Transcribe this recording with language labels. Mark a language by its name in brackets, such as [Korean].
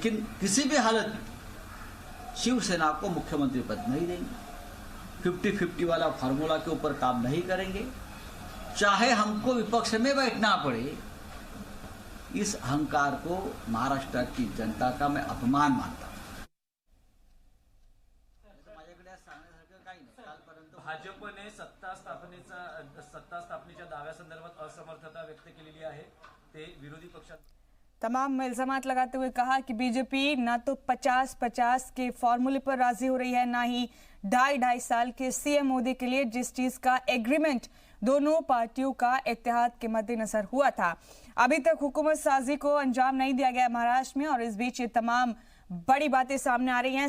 [Hindi] लेकिन किसी भी हालत में शिवसेना को मुख्यमंत्री पद नहीं देंगे, 50-50 वाला फॉर्मूला के ऊपर काम नहीं करेंगे, चाहे हमको विपक्ष में बैठना पड़े। इस अहंकार को महाराष्ट्र की जनता का मैं अपमान मानता हूं। [Marathi] भाजपने सत्ता स्थापनेच्या दाव्यासंदर्भात असमर्थता व्यक्त केलेली आहे, ते विरोधी पक्षात [Hindi] तमाम इल्जामात लगाते हुए कहा कि बीजेपी ना तो 50-50 के फॉर्मूले पर राजी हो रही है, ना ही 2.5 साल के सीएम मोदी के लिए जिस चीज का एग्रीमेंट दोनों पार्टियों का इत्तेहाद के मद्देनजर हुआ था, अभी तक हुकूमत साजी को अंजाम नहीं दिया गया महाराष्ट्र में। और इस बीच ये तमाम बड़ी बातें सामने आ रही हैं।